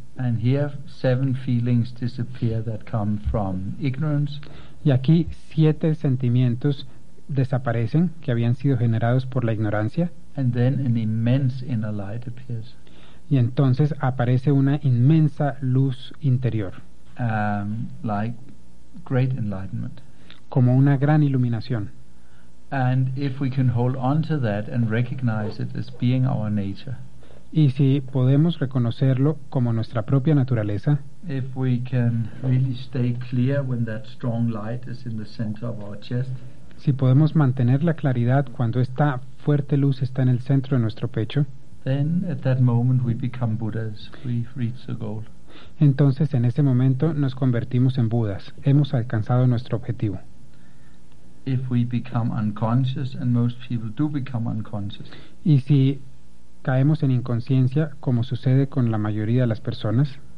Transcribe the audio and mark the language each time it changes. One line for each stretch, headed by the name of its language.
English: And here 7 feelings disappear that come from ignorance.
Spanish: Y aquí 7 sentimientos desaparecen que habían sido generados por la ignorancia.
English: And then an immense inner light appears.
Spanish: Y entonces aparece una inmensa luz interior.
English: Like great enlightenment.
Spanish: Como una gran iluminación.
English: And if we can hold on to that and recognize it as being our nature.
Spanish: Y si podemos reconocerlo como nuestra propia naturaleza.
English: If we can really stay clear when that strong light is in the center of our chest.
Spanish: Si podemos mantener la claridad cuando esta fuerte luz está en el centro de nuestro pecho.
English: Then at that moment we become Buddhas. We reach the goal.
Spanish: Entonces en ese momento nos convertimos en Budas. Hemos alcanzado nuestro objetivo.
English: If we become unconscious, and most people do become unconscious.
Spanish: Y si caemos en inconsciencia, como sucede con la mayoría de las personas.